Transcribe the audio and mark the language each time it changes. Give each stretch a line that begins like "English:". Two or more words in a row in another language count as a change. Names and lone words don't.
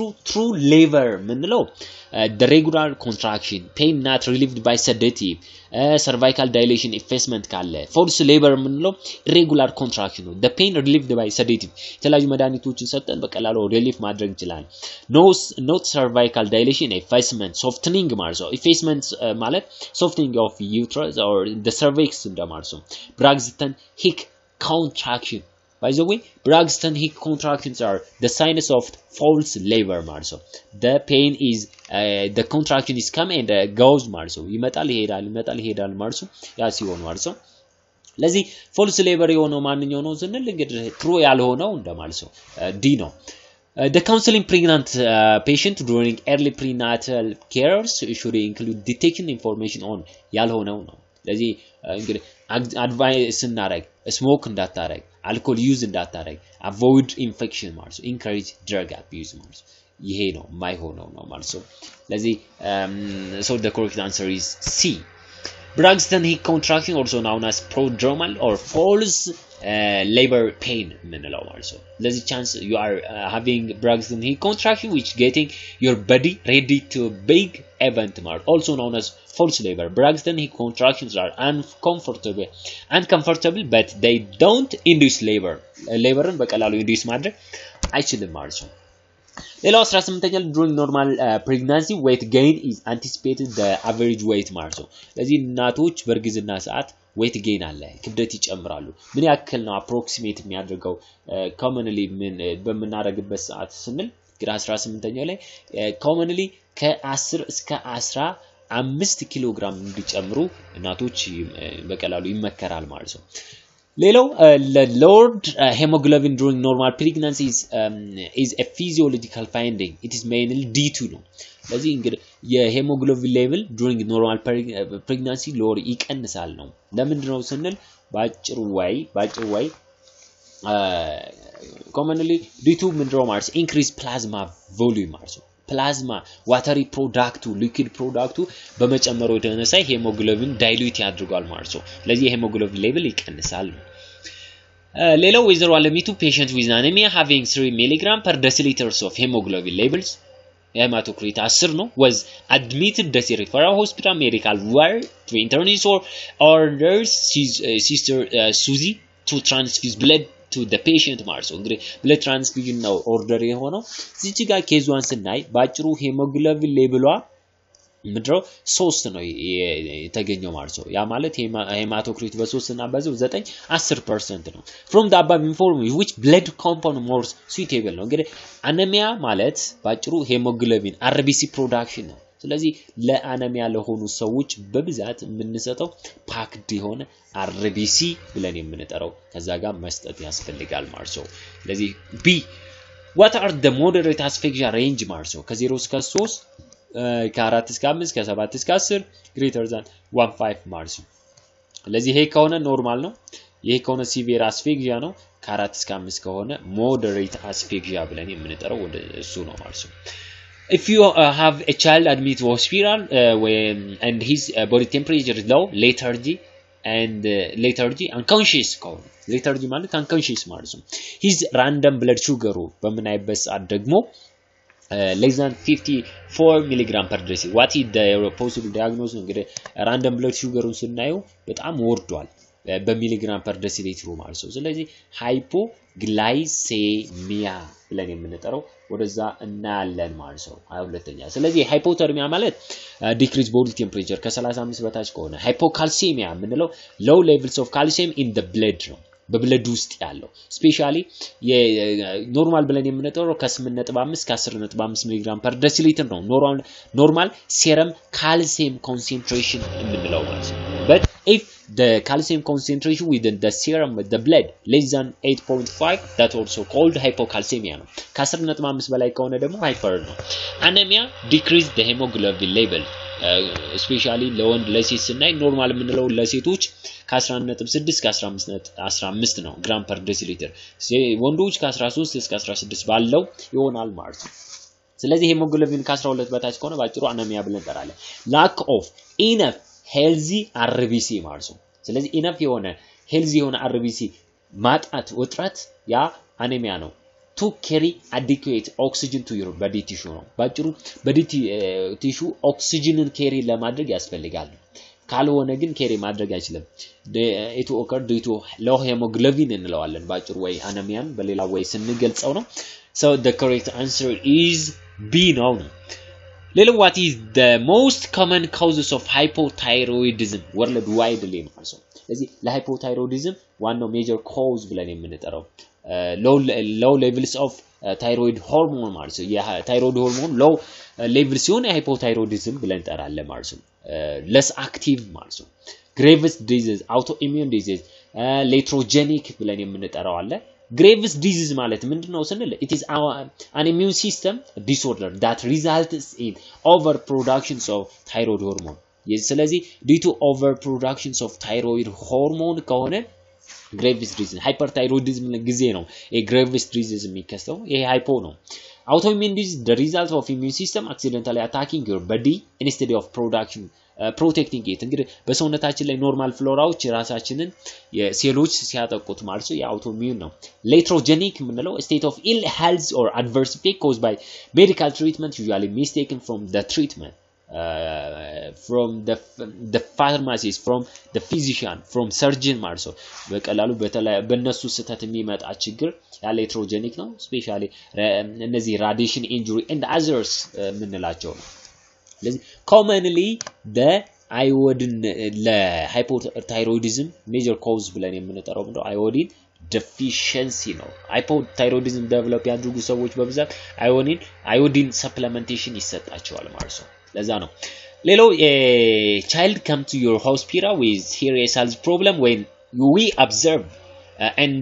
English: true labor ምንለው the regular contraction pain not relieved by sedative cervical dilation effacement ካለ false labor ምንለው irregular contraction ነው the pain relieved by sedative
Amharic: የተለያዩ መድኃኒቶችን ሰጠን በቀላሉ
English: relief
Amharic: ማድረግ ይችላል
English: not cervical dilation effacement softening
Amharic: ማለት ነው
English: effacement ማለት softening of uterus or the cervix
Amharic: እንደማለት ነው
English: Braxton Hicks contraction By the way, Braxton Hicks contractions are the signs of false labor
Amharic: ማለት ነው
English: the pain is the contraction is come and goes
Amharic: ማለት ነው ይመጣል ይሄዳል ማለት ነው ያ ሲሆን ማለት ነው ለዚህ
English: false labor
Amharic: የሆነው ማንኛው ነው ስንል እንግዲህ true ያልሆነው እንደማለት ነው D ነው
English: The counseling pregnant patient during early prenatal care should include detection information on
Amharic: ያልሆነው ነው ለዚህ እንግዲህ advice እናረግ smoke እንዳታረግ
English: alcohol use
Amharic: እንዳታረግ
English: avoid infection
Amharic: ማለት ነው
English: encourage drug abuse
Amharic: ማለት ነው ይሄ ነው ማይሆነው ነው ማለት ነው ለዚህ
English: so the correct answer is C Braxton Hicks contraction also known as prodromal or false labor pain
Amharic: ምንለው ማለት ነው ለዚህ
English: chance you are having Braxton Hicks contraction which getting your body ready to big event ማለት also known as false labor Braxton Hicks contractions are uncomfortable but they don't induce laborን
Amharic: በቀላሉ induce ማድረግ አይችልም ማለት ነው ሌላው 18ኛ
English: during normal pregnancy weight gain is anticipated the average weight
Amharic: ማለት ነው ለዚህ እናቶች በእርግዝና ሰዓት
English: weight gain
Amharic: አለ ክብደት ይጨምራሉ ምን ያክል ነው approximate የሚያደርገው commonly ምን በመናረግበት ሰዓት ስንል ግራ 18ኛው ላይ commonly ከ10 እስከ 15 ኪሎ ግራም እንዲጨምሩ እናቶች በቀላሉ ይመከራል ማለት ነው ሌላው
English: lowered hemoglobin during normal pregnancy is a physiological finding it is mainly D2
Amharic: ነው ለዚህ እንግዲህ የሄሞግሎቢን ሌቭል
English: during normal pregnancy lower
Amharic: ይቀንሳል ነው ለምንድነው ስንል ባጭሩ way commonly D2 ምንድነው ማለት
English: increase plasma volume
Amharic: ማለት ነው
English: plasma watery product liquid product
Amharic: በመጨመሩ የተነሳ ሄሞግሎቢን dilute ያድርጋል ማለት ነው ለዚህ የሄሞግሎቢን ሌቭል ይቀንሳል ሌላው ወይዘሮ አለሚቱ
English: patient with anemia having 3 mg per deciliter of hemoglobin levels hematocrit 10 ነው was admitted to the referral hospital medical ward to internist or orders sister Susie to transfuse blood to the patient
Amharic: ማለት ነው እንግዲህ
English: blood transfusion
Amharic: ነው ኦርደር የሆነው እዚህ ጋር ኬዙን ስናይ ባጭሩ ሄሞግሎቢን ሌቭሏ ምድረው 3 ነው የተገኘው ማለት ነው ያ ማለት ሄማቶክሪት በ3 እና በ9 10% ነው
English: from the above information which blood compound more suitable
Amharic: ነው እንግዲህ አነሚያ ማለት ባጭሩ ሄሞግሎቢን
English: RBC production
Amharic: ነው ስለዚህ ለአነሚያ ለሆኑ ሰዎች በብዛት የምንሰጠው ፓክድ የሆነ RBC ብለን የምንጠራው ከዛ ጋር መስጠት ያስፈልጋል ማለት ነው ስለዚህ
English: B what are the moderate asphyxia range
Amharic: ማለት ነው ከ0 እስከ 3 ከ4 እስከ 5 ከ7 እስከ 10
English: greater than 1.5
Amharic: ማለት ነው ስለዚህ ይሄ ከሆነ ኖርማል ነው ይሄ ከሆነ ሲቪር
English: asphyxia
Amharic: ነው ከ4 እስከ 5 ከሆነ
English: moderate asphyxia
Amharic: ብለን የምንጠራው ወደ እሱ ነው ማለት ነው
English: if you have a child admitted to hospital and his body temperature is low lethargy unconscious ከሆነ lethargy ማለት unconscious
Amharic: ማለት ነው
English: his random blood sugar
Amharic: በምናይበት ሰዓት ደግሞ
English: less than 54 milligram per deciliter. What is the possible diagnosis?
Amharic: እንግዲህ
English: random blood sugar
Amharic: ስናየው በጣም ወርዷል በሚሊግራም
English: per deciliter
Amharic: ማለት ነው። ስለዚህ ሃይፖግላይሴሚያ ብለን የምንጠራው ወደዛ እናያለን ማለት ነው። 22ኛ ስለዚህ ሃይፖተርሚያ ማለት
English: decrease body temperature
Amharic: ከ35 በታች ከሆነ ሃይፖካልሲሚያ የምንለው
English: low levels of calcium in the blood
Amharic: ነው በብለድ ውስጥ ያለው ስፔሻሊ የኖርማል ብለን የምንጠራው ከ8.5 ከ10.5 ሚሊግራም
English: per deciliter
Amharic: ነው ኖርማል
English: serum calcium concentration
Amharic: የምንለው ማለት ነው
English: but if the calcium concentration within the serum with the blood less than 8.5 that also called hypocalcemia
Amharic: ነው ከ10.5 በላይ ከሆነ ደግሞ
English: hyper ነው anemia decrease the hemoglobin level especially
Amharic: ለወንድ ለሴት ስናይ ኖርማል የምንለው ለሴቶች ከ11.6 እስከ 15 ነው ግራም
English: per deciliter
Amharic: ወንዶች ከ13 እስከ 16 ባለው ይሆናል ማለት ነው ስለዚህ ሄሞግሎቢን ከ12 በታች ከሆነ ባጭሩ አነሚያ ብለን እንጠራለን
English: lack of enough healthy RBC
Amharic: ማለት ነው ስለዚህ
English: enough የሆነ healthy የሆነ RBC
Amharic: ማጣት ውጥረት ያ አነሚያ ነው
English: to carry adequate oxygen to your body tissue
Amharic: ነው ባጭሩ
English: body tissue oxygenን carry
Amharic: ለማድረግ ያስፈልጋል ካልሆነ ግን
English: carry
Amharic: ማድረግ አይችልም
English: it occur due to low hemoglobin
Amharic: እንለዋለን ባጭሩ ወይ አነሚያን በሌላ ወይ ስንገልጸው ነው
English: so the correct answer is B ነው what is the most common causes of hypothyroidism worldwide
Amharic: ማለት ነው ስለዚህ ለሃይፖታይሮይዲዝም ዋናው
English: major cause
Amharic: ብለን የምንጠራው
English: low levels of thyroid hormone
Amharic: ማለት ነው የታይሮይድ ሆርሞን
English: low level ሲሆን hypothyroidism ብለን
Amharic: እንጠራለን ማለት ነው
English: less active
Amharic: ማለት ነው
English: Graves disease autoimmune disease iatrogenic
Amharic: ብለን የምንጠራው አለ Graves disease ማለት ምንድነው ስንል
English: it is an immune system disorder that results in overproduction of thyroid hormone ስለዚህ due to overproduction of thyroid hormone ከሆነ Graves disease hyperthyroidism
Amharic: ጊዜ ነው
English: Graves disease
Amharic: የሚከሰተው ይሄ ሃይፖ ነው
English: autoimmune disease the result of immune system accidentally attacking your body instead of protecting it
Amharic: እንግዲህ በሰውነታችን ላይ ኖርማል ፍሎራዎች ራሳችንን የሴሎች ሲያጠቁት ማለት ነው የአውቶኢሚዩን ነው
English: iatrogenic የምንለው state of ill health or adverse effect caused by medical treatment usually mistaken from the treatment from the pharmacist from the physician from surgeon
Amharic: ማለት ነው በቀላሉ በእነሱ ስተት የሚመጣ ችግር ያለ iatrogenic ነው ስፔሻሊ እነዚህ
English: radiation injury and others
Amharic: ምንላቸው ነው ስለዚህ
English: commonly the iodine
Amharic: ለሃይፖታይሮይዲዝም
English: major cause
Amharic: ብለን የምንጠራው ምንድነው iodine
English: deficiency ነው hypothyroidism develop
Amharic: ያድርጉ ሰዎች በብዛት
English: iodine supplementation
Amharic: ይሰጣቸዋል ማለት ነው ለዛ ነው ሌላው
English: child come to your hospital with serious health problem when we observe and